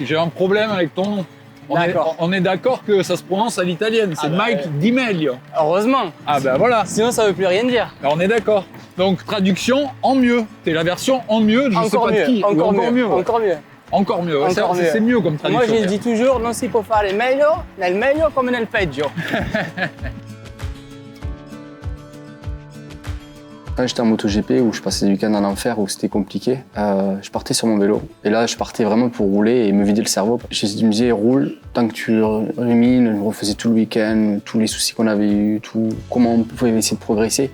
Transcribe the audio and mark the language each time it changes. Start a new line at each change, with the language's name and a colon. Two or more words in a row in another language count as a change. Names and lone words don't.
French: J'ai un problème avec ton nom. On est d'accord que ça se prononce à l'italienne. C'est Mike Di Meglio. Heureusement. Ah ben voilà. Sinon, ça ne veut plus rien dire. Alors, on est d'accord. Donc, traduction en mieux. T'es la version en mieux, je sais pas de qui. Encore mieux. Ouais. Encore mieux. Encore mieux. C'est mieux comme traduction. Moi, je dis toujours,
Italian: non si può fare meglio, nel meglio come nel peggio.
French: Quand j'étais en MotoGP où je passais des week-ends en enfer où c'était compliqué, je partais sur mon vélo. Et là, je partais vraiment pour rouler et me vider le cerveau. Je me disais, roule, tant que tu rumines, je refaisais tout le week-end, tous les soucis qu'on avait eus, comment on pouvait essayer de progresser.